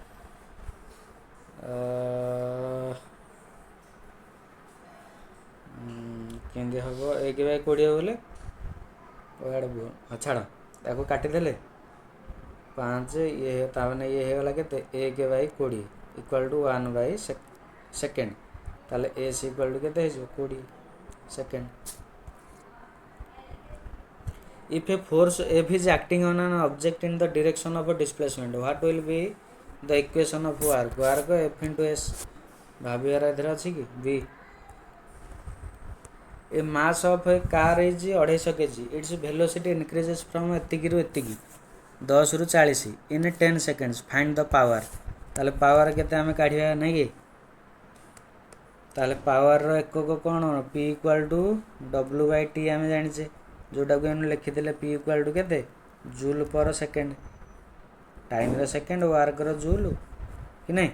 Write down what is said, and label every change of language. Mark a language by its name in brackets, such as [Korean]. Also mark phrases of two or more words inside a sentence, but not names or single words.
[Odia] କେମିତି ହେବ 1 ବାଇ 20 ବୋଲେ, ଛାଡ଼, ତାକୁ କାଟିଦେଲେ 5, ଇଏ ତାମାନେ ଇଏ ହେଇଗଲା କେତେ, 1 ବାଇ 20 [English] equal to 1 by second. [Odia] ତାହେଲେ [English] S equal to [Odia] କେତେ ହେଇଯିବ, 20 ସେକେଣ୍ଡ। [English] If a force F is acting on an object in the direction of a displacement, what will be the equation of work? Work F into S। [Odia] ଭାବିବାର ଏଥିରେ ଅଛି କି। [English] B, a mass of a car is 250 kg, its velocity increases from [Odia] ଏତିକିରୁ ଏତିକି [English] 10 ରୁ 40 in 10 seconds, find the power। [Odia] ତାହେଲେ ପାୱାର କେତେ ଆମେ କାଢ଼ିବା ନାଇଁ କି। ତାହେଲେ ପାୱାରର ଏକକ କ'ଣ, [English] P equal to W by T [Odia] ଆମେ ଜାଣିଛେ, ଯେଉଁଟାକୁ ଆମେ ଲେଖିଥିଲେ [English] P equal to [Odia] କେତେ, [English] joule per second, [Odia] ଟାଇମ୍ର ସେକେଣ୍ଡ, ୱାର୍କର ଜୁଲ୍ କି ନାହିଁ।